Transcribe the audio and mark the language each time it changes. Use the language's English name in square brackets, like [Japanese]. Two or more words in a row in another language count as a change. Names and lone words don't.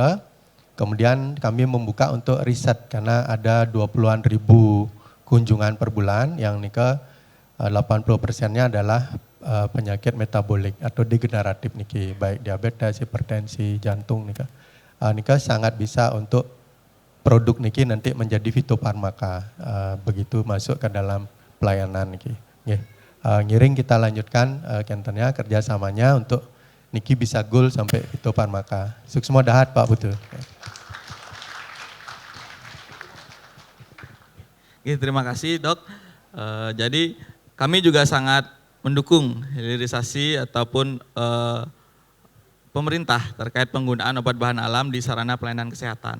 [Indonesian] Kemudian kami membuka untuk riset karena ada 20-an ribu kunjungan per bulan yang 80%-nya adalah penyakit metabolik atau degeneratif niki, baik diabetes, hipertensi, jantung nika. Nika sangat bisa untuk produk niki nanti menjadi fitofarmaka, begitu masuk ke dalam pelayanan niki. Nggih. Ngiring kita lanjutkan kentennya kerjasamanya untuk niki bisa goal sampai fitofarmaka. [Balinese] Sukses dahat Pak Putu. [Indonesian] Oke, terima kasih Dok. Jadi kami juga sangat mendukung hilirisasi ataupun pemerintah terkait penggunaan obat bahan alam di sarana pelayanan kesehatan.